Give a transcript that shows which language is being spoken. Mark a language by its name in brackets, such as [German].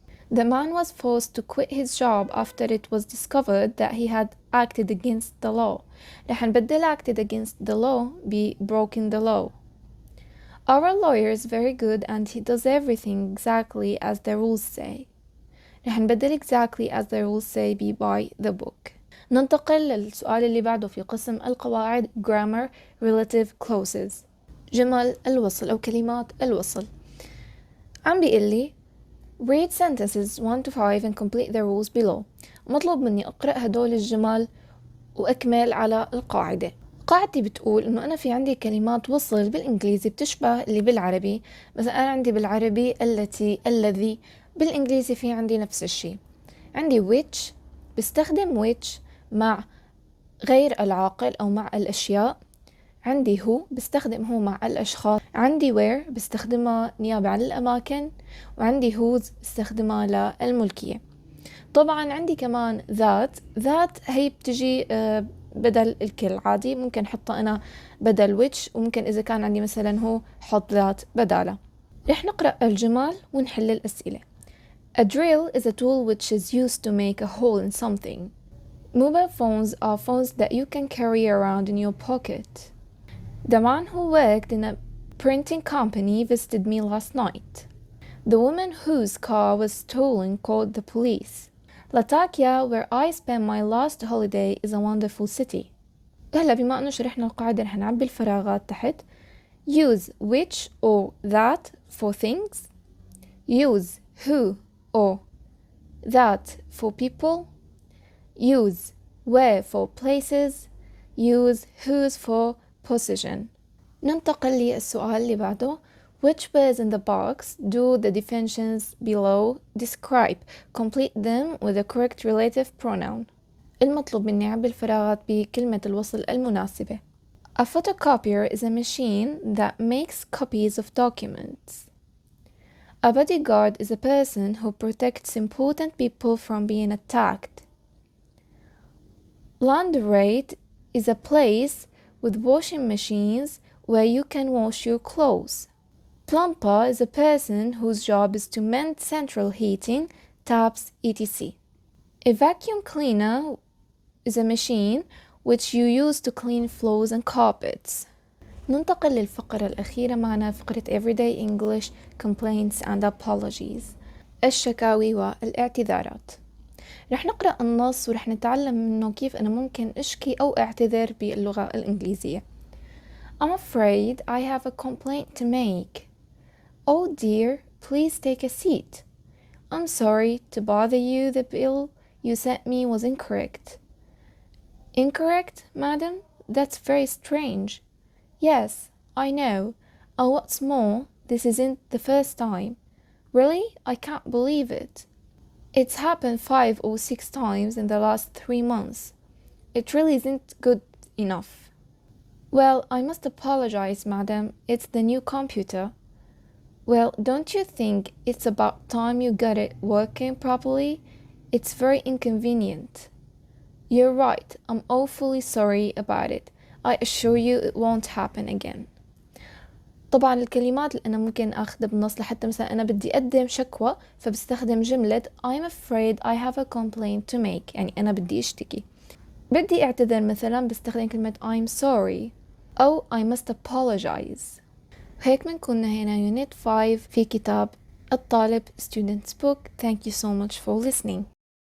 [English] The man was forced to quit his job after it was discovered that he had acted against the law. [Arabic] رح نبدل [English] acted against the law [Arabic] be [English] broken the law. Our lawyer is very good and he does everything exactly as the rules say. [Arabic] رح نبدل [English] exactly as the rules say [Arabic] be [English] by the book. [Arabic] ننتقل للسؤال اللي بعده في قسم القواعد [English] grammar relative clauses. [Arabic] جمل الوصل أو كلمات الوصل. عم بيقلي [English] read sentences 1 to 5 and complete the rules below. [Arabic] مطلوب مني أقرأ هدول الجمل وأكمل على القاعدة. قاعدتي بتقول إنه أنا في عندي كلمات وصل بالإنجليزي بتشبه اللي بالعربي. مثلا أنا عندي بالعربي التي الذي، بالإنجليزي في عندي نفس الشيء. عندي which بستخدم which مع غير العاقل أو مع الأشياء. عندي هو بستخدم هو مع الأشخاص. عندي where بستخدمها نيابة عن الأماكن. وعندي whose بستخدمها للملكية. طبعا عندي كمان that هي بتجي بدل الكل عادي، ممكن حطها أنا بدل which، وممكن إذا كان عندي مثلا هو حط that بداله. رح نقرأ الجمل ونحل الأسئلة. [English] A drill is a tool which is used to make a hole in something. Mobile phones are phones that you can carry around in your pocket. The man who worked in a printing company visited me last night. The woman whose car was stolen called the police. Latakia, where I spent my last holiday, is a wonderful city. [Arabic] هلا بما أنه شرحنا القاعدة رح نعبي الفراغات تحت. [English] Use which or that for things. Use who or that for people. Use where for places. Use whose for position. [Arabic] ننتقل للسؤال اللي بعده. [English] Which words in the box do the definitions below describe? Complete them with the correct relative pronoun. [Arabic] المطلوب مني أعبي الفراغات بكلمة الوصل المناسبة. [English] A photocopier is a machine that makes copies of documents. A bodyguard is a person who protects important people from being attacked. Laundrette is a place with washing machines where you can wash your clothes. Plumber is a person whose job is to mend central heating, taps, etc. A vacuum cleaner is a machine which you use to clean floors and carpets. [Arabic] ننتقل للفقرة الأخيرة معنا فقرة Everyday English Complaints and Apologies. الشكاوي والاعتذارات. رح نقرأ النص ورح نتعلم منه كيف أنا ممكن أشكي أو أعتذر باللغة الإنجليزية. [English] I'm afraid I have a complaint to make. Oh dear, please take a seat. I'm sorry to bother you. The bill you sent me was incorrect. Incorrect, madam? That's very strange. Yes, I know. And what's more, this isn't the first time. Really? I can't believe it. It's happened 5 or 6 times in the last 3 months. It really isn't good enough. Well, I must apologize, madam. It's the new computer. Well, don't you think it's about time you got it working properly? It's very inconvenient. You're right. I'm awfully sorry about it. I assure you it won't happen again. [Arabic] طبعا الكلمات اللي أنا ممكن أخذها بالنص لحتى مثلا أنا بدي أقدم شكوى فبستخدم جملة [English] I'm afraid I have a complaint to make، [Arabic] يعني أنا بدي أشتكي. بدي أعتذر مثلا بستخدم كلمة I'm sorry أو [English] I must apologize. [Arabic] هيك بنكون نهينا Unit 5 في كتاب الطالب Student's Book. [English] Thank you so much for listening.